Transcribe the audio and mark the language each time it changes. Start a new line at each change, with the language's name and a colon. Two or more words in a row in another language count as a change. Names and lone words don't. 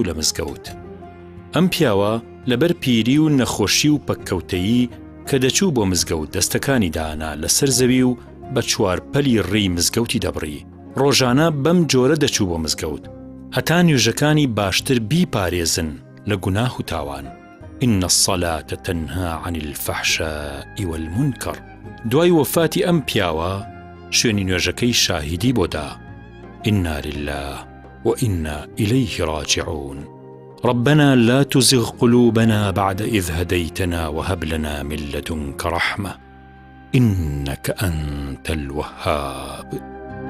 Central Kurdish: لە مزگەوت ئەم پیاوە لەبەر پیری و نەخۆشی و پەککەوتەیی کە دەچوو بۆ مزگەوت دەستەکانی دانا لەسەر زەوی و بە چوارپەلی ڕێی مزگەوتی دەبڕی ڕۆژانە بەم جۆرە دەچوو بۆ مزگەوت هەتا نوێژەکانی باشتر بیپارێزن لە گوناه و تاوان
Arabic: إن الصلاة تنهى عن الفحشاء والمنكر
Central Kurdish: دوای وفاتی ئەم پیاوە شوێنی نوێژەکەی شاهیدی بۆدا
Arabic: إنا لله وإنا إليه راجعون ربنا لا تزغ قلوبنا بعد إذ هديتنا وهب لنا من لدنك رحمة إنك أنت الوهاب